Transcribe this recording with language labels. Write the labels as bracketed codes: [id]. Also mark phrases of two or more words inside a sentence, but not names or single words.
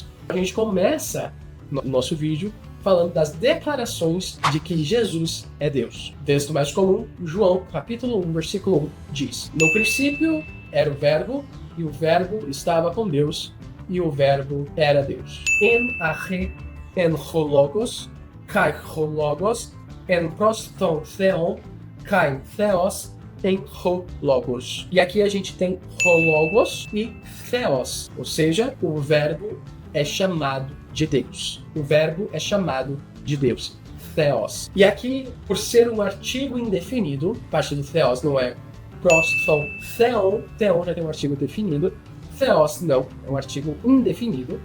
[pt] A gente começa no nosso vídeo falando das declarações de que Jesus é Deus. O texto mais comum, João, capítulo 1, versículo 1, diz: No princípio era o Verbo, e o Verbo estava com Deus, e o Verbo era Deus. [el] Ἐν ἀρχῇ ἦν ὁ λόγος, καὶ ὁ λόγος, ἦν πρὸς τὸν θεόν, καὶ θεὸς, ἦν ὁ λόγος. [pt] E aqui a gente tem hologos e theos, ou seja, o verbo é chamado de Deus. O verbo é chamado de Deus, theos. E aqui, por ser um artigo indefinido, parte do theos não é [el] πρὸς τὸν θεόν, [pt] theon já tem um artigo definido, theos não, é um artigo indefinido.